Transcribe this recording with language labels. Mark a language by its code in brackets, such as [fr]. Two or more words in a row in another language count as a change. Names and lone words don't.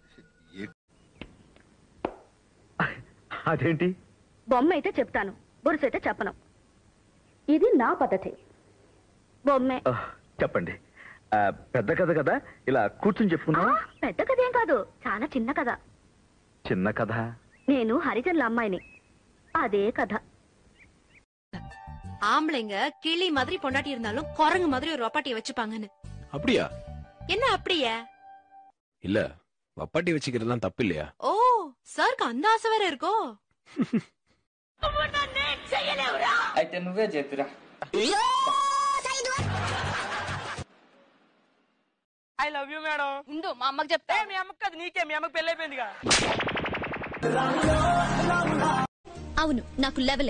[te] అదేంటి? బొమ్మ అయితే చెప్తాను, బురుసు అయితే చెప్పను. ఇది నా పద్ధతి. బొమ్మే. చెప్పండి. పెద్ద కథ కదా, ఇలా కూర్చుని చెప్పుకుందాం. పెద్ద కథ ఏం కాదు, చాలా చిన్న కథ. చిన్న కథ. నేను హరిజన్ల అమ్మాయిని, [ta] அதே கதை. ஆம்பளைங்க கிளி மாதிரி பொண்டாட்டி இருந்தாலும் குரங்கு மாதிரி ஒரு வப்பாட்டியை வச்சுப்பாங்கன்னு. அப்படியா? என்ன அப்படியா? இல்ல, வப்பாட்டி வச்சுக்கிறதுலாம் தப்பு இல்லையா? ஓ, சாருக்கு அந்த ஆசை வேற இருக்கோ? [te] అయితే నువ్వే చెప్పిరా. [en] I love you madam. [te] ఉండు మా అమ్మకి చెప్తా. మీ అమ్మకి కాదు నీకే, మీ అమ్మకి పెళ్ళైపోయిందిగా. అవును, నాకు లెవెలే.